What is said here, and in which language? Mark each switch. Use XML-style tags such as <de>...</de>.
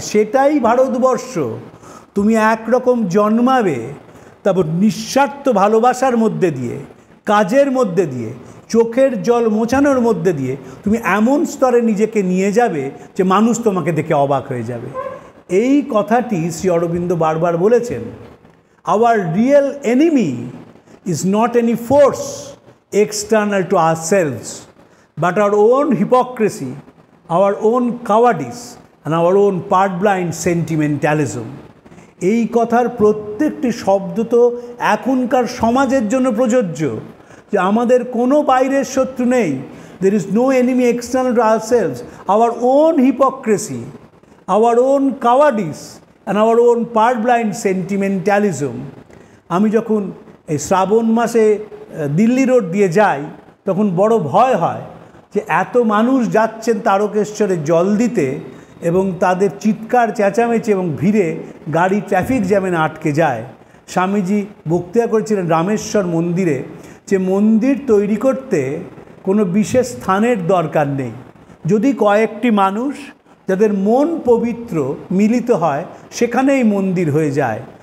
<bn>সেটাই ভারতবর্ষ। তুমি একরকম জন্মাবে, তারপর নিঃস্বার্থ ভালোবাসার মধ্যে দিয়ে, কাজের মধ্যে দিয়ে, চোখের জল মোছানোর মধ্যে দিয়ে তুমি এমন স্তরে নিজেকে নিয়ে যাবে যে মানুষ তোমাকে দেখে অবাক হয়ে যাবে। এই কথাটি শ্রী অরবিন্দ বারবার বলেছেন। Hour real enemy is not any force</bn> <en>external to ourselves, but our own hypocrisy, our own cowardice, and our own purblind sentimentalism.</en> <bn>এই কথার প্রত্যেকটি শব্দ তো এখনকার সমাজের জন্য প্রযোজ্য, যে আমাদের কোনো বাইরের শত্রু নেই।</bn> <en>There is no enemy external to ourselves. Our own hypocrisy, our own cowardice, and our own purblind sentimentalism.</en> <bn>আমি যখন এই শ্রাবণ মাসে দিল্লি রোড দিয়ে যাই, তখন বড় ভয় হয় যে এত মানুষ যাচ্ছেন তারকেশ্বরে জল দিতে, এবং তাদের চিৎকার চেঁচামেচি এবং ভিড়ে গাড়ি ট্রাফিক জ্যামে আটকে যায়। স্বামীজি বক্তৃতা করেছিলেন রামেশ্বর মন্দিরে, যে মন্দির তৈরি করতে কোনো বিশেষ স্থানের দরকার নেই, যদি কয়েকটি মানুষ যাদের মন পবিত্র মিলিত হয়, সেখানেই মন্দির হয়ে যায়।</bn>